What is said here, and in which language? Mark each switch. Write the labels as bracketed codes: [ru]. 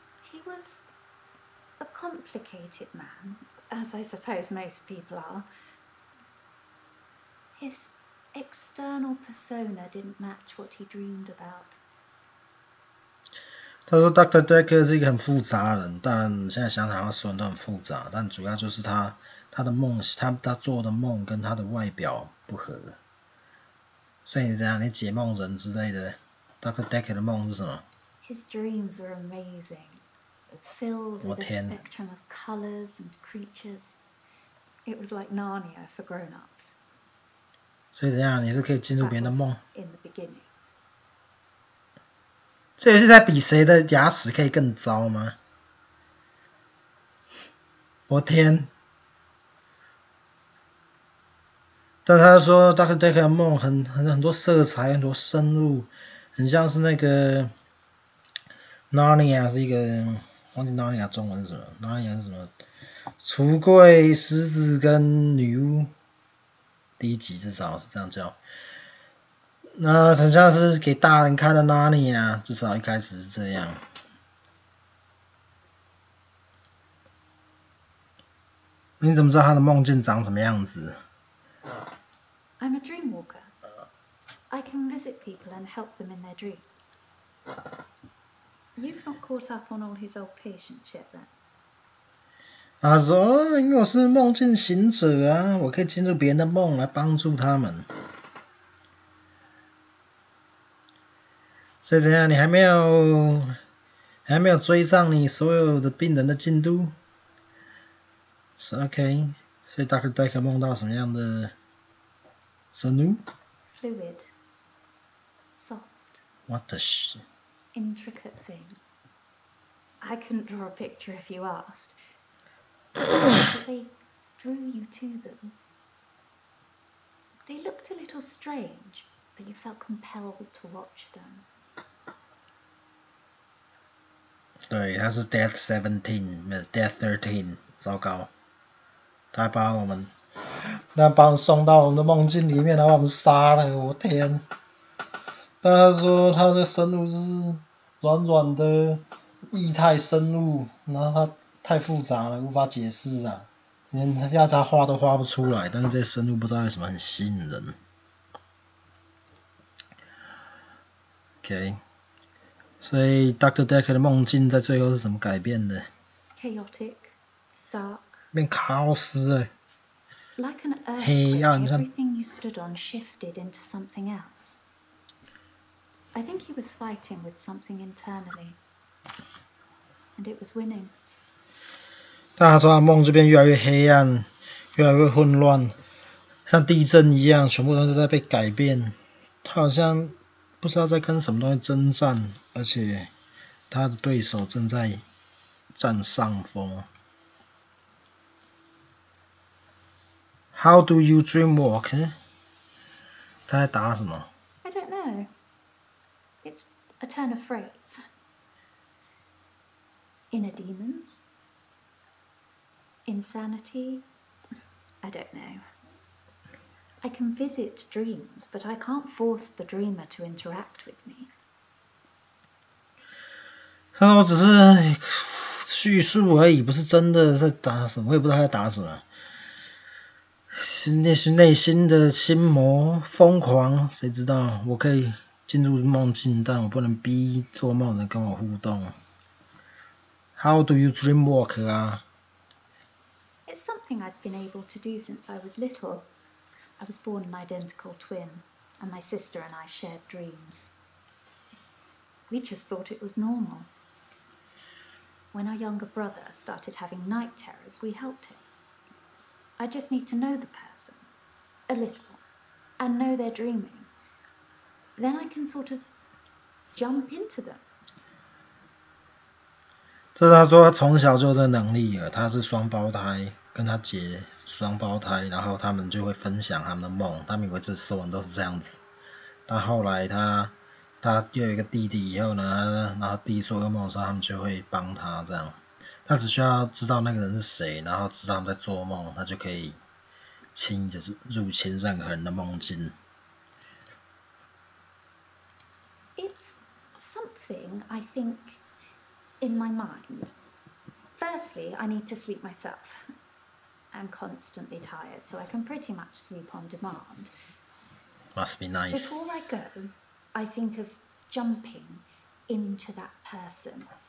[en] He was a complicated man, as I suppose most people are. His external persona didn't match what he dreamed about. [zh] 他说 Dr. Dekker 是一个很复杂的人，但现在想想他所有人都很复杂，但主要就是他的梦，他做的梦跟他的外表不合。所以你怎样？你解梦人之类的 ，Dr. Dekker 的梦是什么 [en] His dreams were amazing, filled with a spectrum of colors and creatures. It was like Narnia for grown-ups. [zh] 所以怎样？你是可以进入别人的梦。 [en] In the beginning. [zh] 这游戏在比谁的牙齿可以更糟吗？我天！但他说 Dr. Dekker 的梦很多色彩，很多深入，很像是那个 Narnia 是一个，忘记 Narnia 中文是什么 ？Narnia 是什么？橱柜、狮子跟女巫，第一集至少是这样叫。那很像是给大人看的 Narnia， 至少一开始是这样。你怎么知道他的梦境长什么样子？ [en] I'm a dream walker. I can visit people and help them in their dreams. You've not caught up on all his old patients yet, then? [zh] 他说：“因为我是梦境行者啊，我可以进入别人的梦来帮助他们。所以怎样？你还没有追上你所有的病人的进度？是 OK。所以 Dr. Dekker 梦到什么样的？” 生物 [en] Fluid. Soft. What the shit? Intricate things. I couldn't draw a picture if you asked. But they drew you to them. They looked a little strange, but you felt compelled to watch them. [zh] 对，他是 Death 17，没有 Death 13，糟糕，他把我们那把我们送到我们的梦境里面，然后把我们杀了，我天！但他说他的生物是软软的液态生物，然后它太复杂了，无法解释啊，连要他画都画不出来。但是这些生物不知道为什么很吸引人。 OK， 所以 Dr. Dekker 的梦境在最后是怎么改变的？ [en] Chaotic, dark. [zh] 变卡奥斯了。 [en] Like an [zh] 黑 [en] earthquake, [zh] 暗，像 [en] everything you stood on shifted into something else. I think he was fighting with something internally, and it was winning. [zh] 但他说他梦就变越来越黑暗，越来越混乱，像地震一样，全部都是在被改变。他好像不知道在跟什么东西征战，而且他的对手正在占上风。 [en] How do you dream walk？ [zh] 他在打什么？ [en] I don't know. It's a turn of phrase. Inner demons? Insanity? I don't know. I can visit dreams, but I can't force the dreamer to interact with me. [zh] 他说我只是叙述而已，不是真的在打什么，我也不知道他在打什么。那是内心的心魔疯狂，谁知道？我可以进入梦境，但我不能逼做梦的人跟我互动。 [en] How do you dream walk 啊？ It's something I've been able to do since I was little. I was born an identical twin, and my sister and I shared dreams. We just thought it was normal. When our younger brother started having night terrors, we helped him. I just need to know the person, a little, and know they're dreaming. Then I can sort of jump into them. [zh] 这是他说他从小就有这能力了，他是双胞胎，跟他姐双胞胎，然后他们就会分享他们的梦，他们以为这所有人都是这样子，但后来他又有一个弟弟以后呢，然后弟弟做噩梦的时候，他们就会帮他这样，他只需要知道那个人是谁，然后知道他们在做梦，他就可以轻易的入侵任何人的梦境。 [en] It's something, I think, in my mind. Firstly, I need to sleep myself. I'm constantly tired, so I can pretty much sleep on demand. Must be nice. Before I go, I think of jumping into that person.